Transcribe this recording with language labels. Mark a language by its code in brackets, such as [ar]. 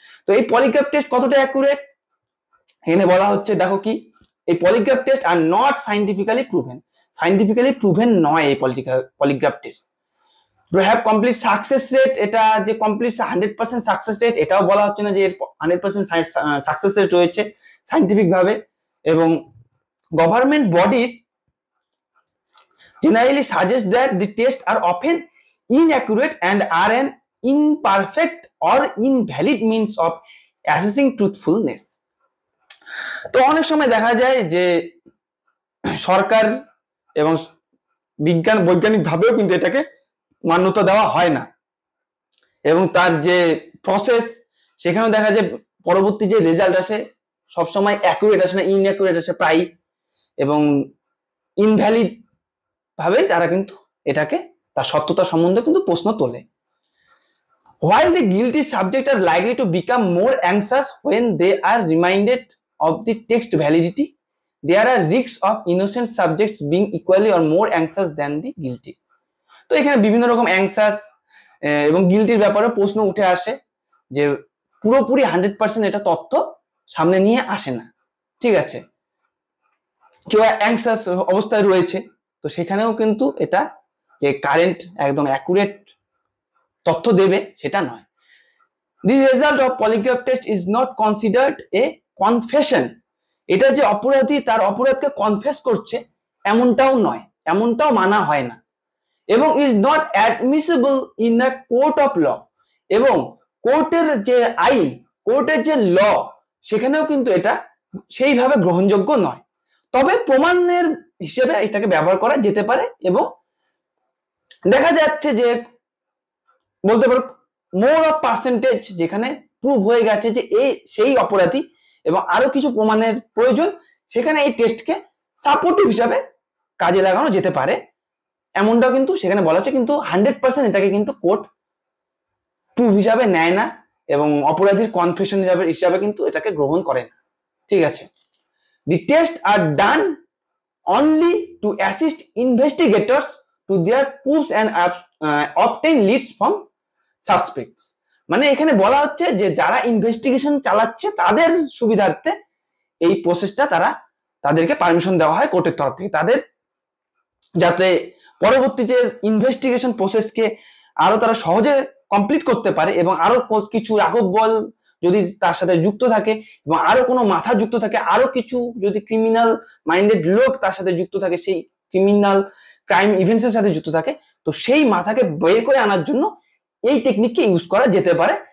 [bn] তো এই polygraph test কতটা অ্যাকুরেট এখানে বলা হচ্ছে, দেখো কি, এই polygraph test [en] Are not scientifically proven. [bn] Scientifically proven নয় এই polygraph test. [en] to have complete success rate, [bn] এটা যে কমপ্লিট 100% সাকসেস রেট এটাও বলা হচ্ছে না যে এর 100% সাকসেস রেট রয়েছে সাইন্টিফিক ভাবে। এবং [en] Government bodies generally suggest that the tests are often inaccurate and are an imperfect or invalid means of assessing truthfulness. [bn] তো অনেক সময় দেখা যায় যে সরকার এবং বৈজ্ঞানিক ভাবেও কিন্তু এটাকে মান্যতা দেওয়া হয় না, এবং তার যে প্রসেস সেখানেও দেখা যায় পরবর্তী যে রেজাল্ট আসে সবসময় অ্যাকুরেট আসে না, ইনঅ্যাকুরেট আসে প্রায়, এবং ইনভ্যালিড ভাবে তারা কিন্তু এটাকে তার সত্যতা সম্বন্ধে কিন্তু প্রশ্ন তোলে। [en] While the guilty subject are likely to become more anxious when they are reminded of the text validity, there are risks of innocent subjects being equally or more anxious than the guilty. [bn] তো এখানে বিভিন্ন রকম anxious এবং গিল্টির ব্যাপারে প্রশ্ন উঠে আসে, যে পুরোপুরি 100% এটা তথ্য সামনে নিয়ে আসে না, ঠিক আছে, কেউ অ্যাংসাস অবস্থায় রয়েছে, তো সেখানেও কিন্তু এটা যে কারেন্ট একদম অ্যাকুরেট তথ্য দেবে সেটা নয়। [en] The result of polygraph test is not considered a confession. [bn] এটা যে অপরাধী তার অপরাধকে কনফেস করছে এমনটাও নয়, এমনটাও মানা হয় না, এবং [en] is not admissible in a court of law. [bn] এবং কোর্টের যে আইন, কোর্টের যে ল, সেখানেও কিন্তু এটা সেইভাবে গ্রহণযোগ্য নয়। তবে প্রমাণের হিসেবে এটাকে ব্যবহার করা যেতে পারে, এবং দেখা যাচ্ছে যে বলতে পারো [en] more of percentage [bn] যেখানে প্রুভ হয়ে গেছে যে এই সেই অপরাধী এবং আরো কিছু প্রমাণের প্রয়োজন, সেখানে এই টেস্টকে সাপোর্টিভ হিসাবে কাজে লাগানো যেতে পারে, এমনটাও কিন্তু সেখানে বলা হচ্ছে। কিন্তু 100% এটাকে কিন্তু কোর্ট প্রুভ হিসাবে নেয় না, এবং অপরাধীর কনফেশন হিসাবে কিন্তু এটাকে গ্রহণ করে না, ঠিক আছে। [en] The tests are done only to assist investigators to their proofs and obtain leads from suspects. [bn] মানে এখানে বলা হচ্ছে যে যারা ইনভেস্টিগেশন চালাচ্ছে তাদের সুবিধার্থে এই প্রসেসটা তারা তাদেরকে পারমিশন দেওয়া হয় কোর্টের তরফ থেকে, তাদের যাতে পরবর্তী যে ইনভেস্টিগেশন প্রসেসকে আরো তারা সহজে কমপ্লিট করতে পারে এবং আরো কিছু রাঘব বল যদি তার সাথে যুক্ত থাকে এবং আরো কোনো মাথা যুক্ত থাকে, আরো কিছু যদি ক্রিমিনাল মাইন্ডেড লোক তার সাথে যুক্ত থাকে, সেই ক্রিমিনাল ক্রাইম ইভেন্টস এর সাথে যুক্ত থাকে, তো সেই মাথাকে বের করে আনার জন্য এই টেকনিককে ইউজ করা যেতে পারে।